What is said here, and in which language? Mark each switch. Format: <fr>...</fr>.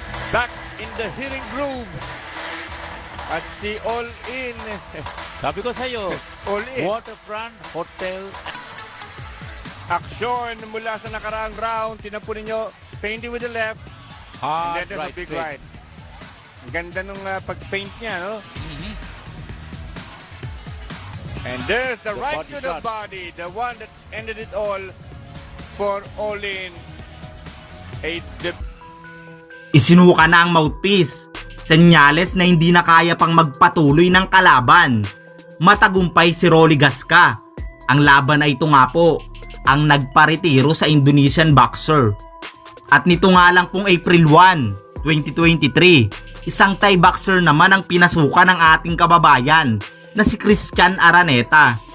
<en>Back in the healing groove.</en> <tl>At si</tl> <en>All In.</en> <tl>Sabi ko sa'yo, All In. Waterfront Hotel. Aksyon mula sa nakaraang round. Tinapo ninyo,</tl> <en>painting with the left. And Hard then there's a big right.</en> <tl>Ang ganda nung pag-paint niya, no? Mhm.</tl> <en>And there's the right body to the shot. body. The one that ended it all for All In.</en> <tl>Isinuka na ang mouthpiece. Senyales na hindi na kaya pang magpatuloy ng kalaban. Matagumpay si Rolly Gasca. Ang laban ay ito nga po, ang nagparetiro sa Indonesian boxer. At nito nga lang pong April 1, 2023, isang Thai boxer naman ang pinasukan ng ating kababayan na si Christian Araneta.</tl>